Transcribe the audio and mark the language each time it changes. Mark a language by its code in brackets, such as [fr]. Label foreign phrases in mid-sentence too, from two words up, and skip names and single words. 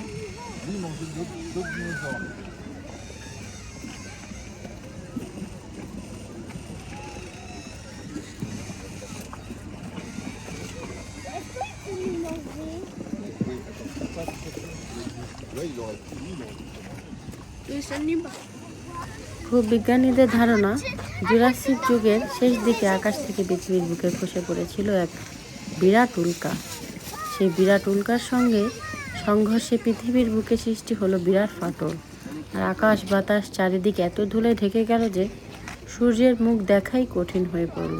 [fr] Lui, il mangeait d'autres dinosaures. Ouais, il aurait pu, [bn] ভূবিজ্ঞানীদের ধারণা জুরাসিক যুগের শেষ দিকে আকাশ থেকে পৃথিবীর বুকে খসে পড়েছিল এক বিরাট উল্কা। সেই বিরাট উল্কার সঙ্গে সংঘর্ষে পৃথিবীর বুকে সৃষ্টি হলো বিরাট ফাটল, আর আকাশ বাতাস চারিদিক এত ধুলে ঢেকে গেল যে সূর্যের মুখ দেখাই কঠিন হয়ে পড়ল।